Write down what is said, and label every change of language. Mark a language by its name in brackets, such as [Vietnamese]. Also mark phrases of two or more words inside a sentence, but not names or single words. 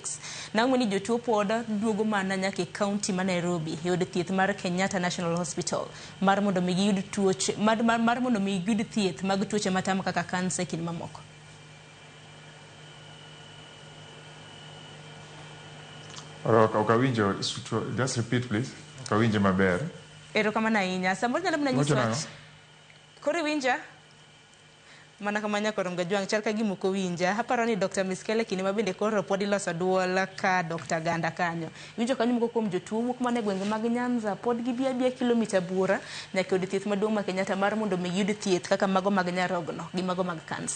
[Luo (Kenya and Tanzania)] Nang'o ni jotuo pod duogo mana nyaka kaunti ma Nairobi yud thieth mar Kenyatta National Hospital mar mondo mi giyud tuoche mar mondo mi giyud thieth mag tuoche matamo kaka kansa kod mamoko. Okawinjo, [English] just repeat please. [Luo (Kenya and Tanzania)] Okawinjo maber. Erokamano ahinya. Samoro nyalo mna nyiswa. Koro winja mana kamanya koro ngajwang chal ka gimoko winja. Aparo ni Dr. Miskele kini mabende koro pod iloso duol ka Dr. Ganda kanyo. Winjo kanyo moko kuom jotuo wuok mane gwenge mag Nyanza pod gibia kilomita buora nyaka yud thieth maduong' ma Kenyatta mar mondo mi yud thieth kaka mago mag nyarogno gi mago mag kansa.